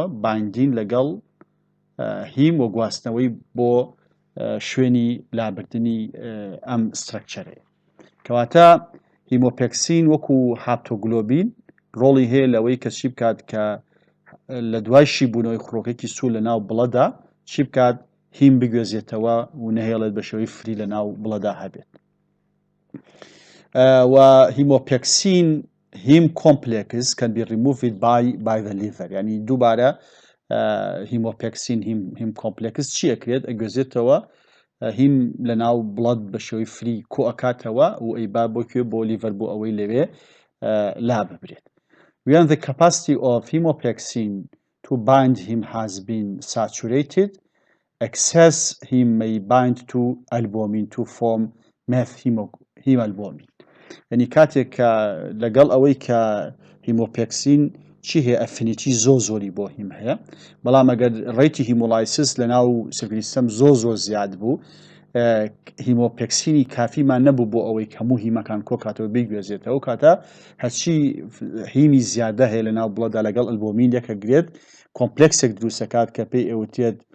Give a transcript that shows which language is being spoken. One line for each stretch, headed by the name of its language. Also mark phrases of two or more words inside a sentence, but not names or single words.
Central Kurdish: باندین لەگەڵ هیم و گواستنەوەی بۆ شوێنی لابردنی ئەم سترەکچەرەیە کەواتە هیمۆپێکسین وەکو هاپتۆگلۆبین ڕۆڵی هەیە لەوەی کە چی بکات کە لە دوای شیبوونەوەی خڕۆکێکی سوو لە ناو بڵەدا چی بکات هیم بگوێزێتەوە و نەهێڵێت بە شێوەی فری لە ناو بڵەدا هەبێت و هیمۆپێکسین
English: heme complex can be removed by the liver
Central Kurdish: يعني دووبارە هیمۆپێکسین
English: heme complex
Central Kurdish: چیە کرێت ئەگوێزێتەوە هیم لە ناو بڵەد بە شێوەی فری کۆ ئەکاتەوە و ئەیبا بۆکوێ بۆ لیڤەر بۆ ئەوەی لەوێ لا ببرێت.
English: When the capacity of hemopexin to bind heme has been saturated, excess heme may bind to albumin to form methemoglobin.
Central Kurdish: يعني كاتێک لەگەڵ ئەوەی کە هیمۆپێکسین چی هەیە ئەفینیتی زۆری بۆ هیم هەیە بەڵام ئەگەر ڕێتی هیمۆلایسس لەناو سیستەم زۆر زیاد بوو هیمۆپێکسینی کافیمان نەبوو بۆ ئەوەی هەموو هیمەکان کۆکاتەوە بیگوێزێتەوە کاتە هەرچی هیمی زیادە هەیە لەناو بڵەدا لەگەڵ ئەلبومین یەکە گرێت کۆمپلکسێک دروستەکات کە پێی ئەوتێت